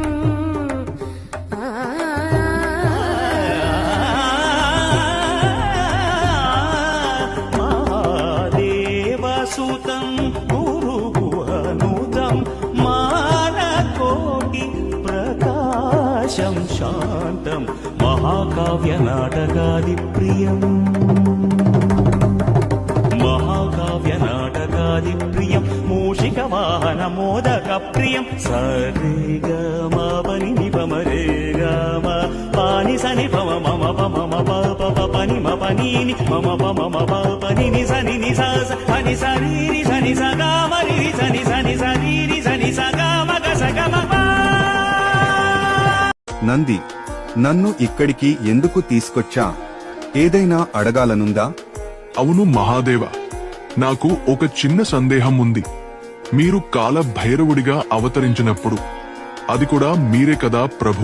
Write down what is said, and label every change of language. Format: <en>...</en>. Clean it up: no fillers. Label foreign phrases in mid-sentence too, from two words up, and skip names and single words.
<sa>महादेवसुतं गुरुगुहनुतं मानकोटि प्रकाशं शान्तं महाकाव्यनाटकादिप्रियम् महाकाव्यनाटकादिप्रियं मूषिकवाहनमोदकप्रियं सरे ग म पनि नि प म रे ग म पानि स नि प म म प म म प प प प नि म प नि नि म म प म म प प नि नि स नि स स प नि स रि रि स नि स ग म रि रि स नि स रि रि स नि स ग म ग स ग म प.</sa> <te>నంది, నన్ను ఇక్కడికి ఎందుకు తీసుకొచ్చా? ఏదైనా అడగాలనుందా? అవును మహాదేవ, నాకు ఒక చిన్న సందేహం ఉంది. మీరు కాల భైరవుడిగా అవతరించినప్పుడు అది కూడా మీరే కదా ప్రభు.</te>